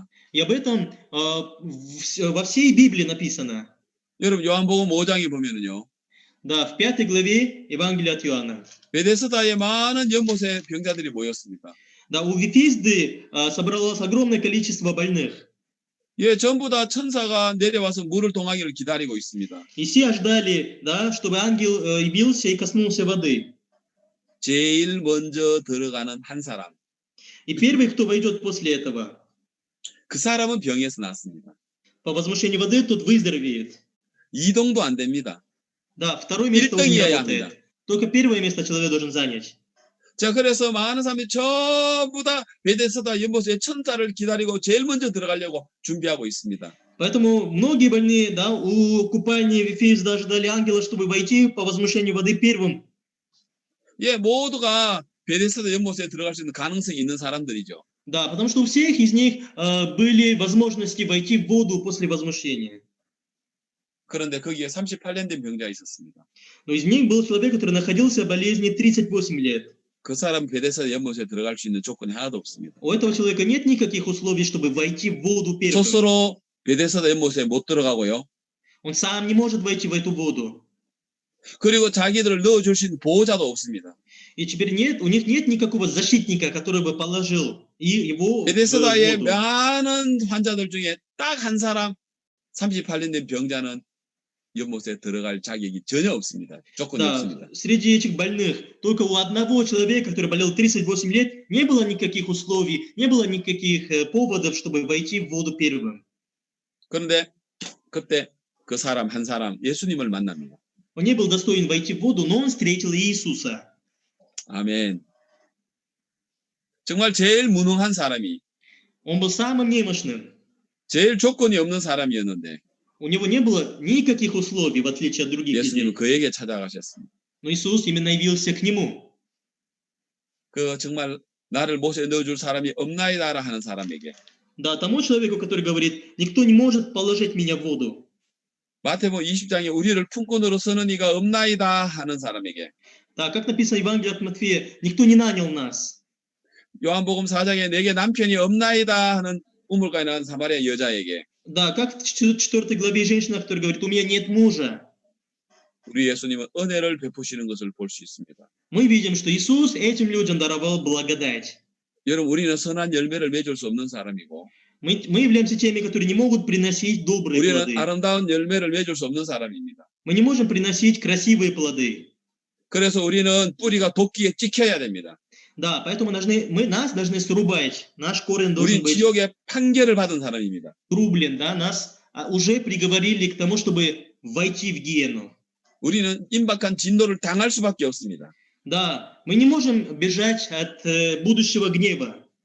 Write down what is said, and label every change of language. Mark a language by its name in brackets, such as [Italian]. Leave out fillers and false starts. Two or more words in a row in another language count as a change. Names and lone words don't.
[Russian] И об этом во всей Библии написано. [Korean] 여러분 요한복음 5장에 보면은요. [Russian] Да, в 5 главе Евангелия от Иоанна. [Korean] 베데스다에 많은 연못에 병자들이 모였습니다. [Russian] Да, у Вифизды собралось огромное количество больных. [Korean] 예, 전부 다 천사가 내려와서 물을 동하기를 기다리고 있습니다. [Russian] И все ждали, да, чтобы ангел явился и коснулся воды. [Korean] 제일 먼저 들어가는 한 사람. [Russian] И первый, кто войдет после этого, [Korean] 그 사람은 병에서 낫습니다. [Russian] по возмущению воды, тот выздоровеет. [Korean] 이동도 안 됩니다. [Russian] Да, второе место он не [Korean] 일등이어야 [Russian] работает. [Korean] 합니다. [Russian] Только первое место человек должен занять. [Korean] 자, 그래서 많은 사람들이 전부 다 베데스다 연못에 천사를 기다리고 제일 먼저 들어가려고 준비하고 있습니다. [Russian] Поэтому многие больные, да, у купальни Вифизда ждали ангела, чтобы войти по возмущению воды первым. [Korean] 예, 모두가 베데스다 연못에 들어갈 수 있는 가능성이 있는 사람들이죠. [Russian] Да, потому что у всех из них были возможности войти в воду после возмущения. [Korean] 그런데 거기에 38년 된 병자가 있었습니다. [Russian] Но из них был человек, который находился в болезни 38 лет. [Korean] 그 사람 베데스다 연못에 들어갈 수 있는 조건이 하나도 없습니다. [Russian] У этого человека нет никаких условий, чтобы войти в воду первым. [Korean] 스스로 베데스다 연못에 못 들어가고요. [Russian] Он сам не может войти в эту воду. [Korean] 그리고 자기들을 넣어줄 수 있는 보호자도 없습니다. [Russian] И теперь у них нет никакого защитника, который бы положил его в [Korean] 베데스다의 [Russian] воду. [Korean] 많은 환자들 중에 딱 한 사람 38년 된 병자는 연못에 들어갈 자격이 전혀 없습니다. 조건이 [Russian] Да, [Korean] 없습니다. [Russian] среди этих больных только у одного человека, который болел 38 лет, не было никаких условий, не было никаких поводов, чтобы войти в воду первым. [Korean] 그런데 그때 그 사람 한 사람 예수님을 만납니다. [Russian] Он не был достоин войти в воду, но он встретил Иисуса. [Korean] 아멘. 정말 제일 무능한 사람이 [Russian] Он был самым немощным. [Korean] 제일 조건이 없는 사람이었는데 [Russian] У него не было никаких условий, в отличие от других [Korean] 예수님은 [Russian] людей. [Korean] 그에게 찾아가셨습니다. [Russian] Но Иисус именно явился к нему. [Korean] 그 정말 나를 못에 넣어줄 사람이 없나이다라 하는 사람에게 [Russian] Да, тому человеку, который говорит, никто не может положить меня в воду. [Korean] 마태복음 20장에 우리를 품꾼으로 쓰는 이가 없나이다 하는 사람에게 [Russian] Да, как написано в Евангелии от Матфея, никто не нанял нас. [Korean] 요한복음 4장에 내게 남편이 없나이다 하는 우물가에 나온 사마리아 여자에게 [Russian] Да, как в 4 главе женщина, которая говорит, у меня нет мужа. [Korean] 우리 예수님은 은혜를 베푸시는 것을 볼 수 있습니다. [Russian] Мы видим, что Иисус этим людям даровал благодать. [Korean] 여러분, 우리는 선한 열매를 맺을 수 없는 사람이고 [Russian] Мы являемся теми, которые не могут приносить добрые [Korean] 우리는 [Russian] плоды. [Korean] 아름다운 열매를 맺을 수 없는 사람입니다. [Russian] Мы не можем приносить красивые плоды. [Korean] 그래서 우리는 뿌리가 도끼에 찍혀야 됩니다. [Russian] Да, поэтому нас должны срубать. Наш корень должен [Korean] 우린 [Russian] быть [Korean] 지옥의 판결을 받은 사람입니다. [Russian] срублен, да, нас уже приговорили к тому, чтобы войти в гиену. [Korean] 우리는 임박한 진노를 당할 수밖에 없습니다. [Russian] Да, мы не можем бежать от будущего гнева,